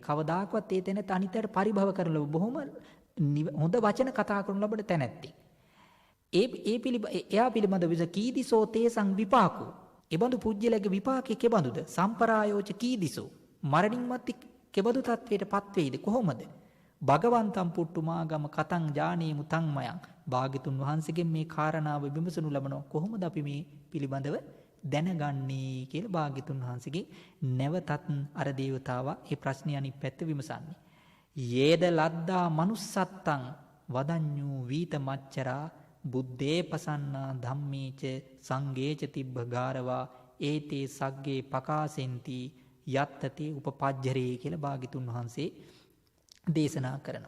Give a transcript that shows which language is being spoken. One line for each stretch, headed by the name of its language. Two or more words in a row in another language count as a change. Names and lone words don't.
Sinhala: කවදාකවත් ඒ තැනට අනිතට පරිභව කරලා බොහොම හොඳ වචන කතා කරනු ලබන තැනැත්ති. එයා පිළිබඳ විස
Pali: කීදිසෝ තේසං විපාකෝ.
Sinhala: එබඳු පුජ්‍යලගේ විපාකේ කෙබඳුද?
Pali: සම්පරායෝච කීදිසෝ.
Sinhala: මරණින් මත්තේ කෙබඳු තත්වයට පත් වෙයිද? කොහොමද?
Pali: භගවන්තම් පුට්ටු මාගම කතං ජානීමු තං මයං.
Sinhala: භාග්‍යතුන් වහන්සේගෙන් මේ කාරණාව විමසනු ලබනවා. කොහොමද අපි මේ පිළිබඳව දැනගන්නේ කියලා භාග්‍යතුන් වහන්සේගෙන් නැවතත් අර දේවතාවා මේ ප්‍රශ්නේ අනිත් පැත්ත විමසන්නේ.
Pali: යේද ලද්දා manussත්තං වදඤ්ඤු වීත මච්චරා බුද්ධේ පසන්නා ධම්මේච සංඝේච තිබ්බ ගාරවා ඒතේ සග්ගේ පකාසෙන්ති යත්තතේ උපපජ්ජරේ
Sinhala: කියලා භාග්‍යතුන් වහන්සේ දේශනා කරනවා.